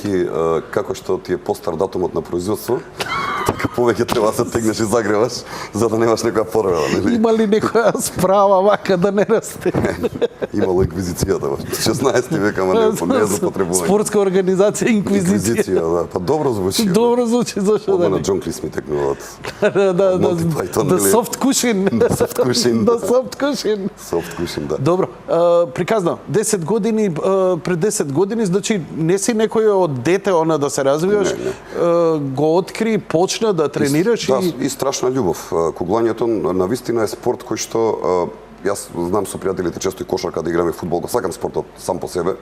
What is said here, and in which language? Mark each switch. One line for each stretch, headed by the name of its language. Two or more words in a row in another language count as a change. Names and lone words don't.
Macedonian: бидејќи како што ти е постар датумот на производство, така повеќе треба да се тегнеш и загреваш за да немаш некоја порвела, нели? Има ли некоја справа вака да не расте? Имало инквизицијата во 16 век, ама не е за потребување. Спортска организација Инквизиција. Да. Па добро звучи. Добро звучи, зашто да Одма на не? Џон Клис ми текнуваат.
English: Да soft cushion. soft cushion. Да soft cushion. Soft cushion,
Macedonian: да. Добро, приказно, 10 години, пред 10 години, значи не си некој од дете она да се развиваш, го откри, почна да тренираш Да, и страшна љубов. Куглањето навистина е спорт кој што јас знам со пријателите често и кошарка да играме фудбал, го сакам спортот сам по себе.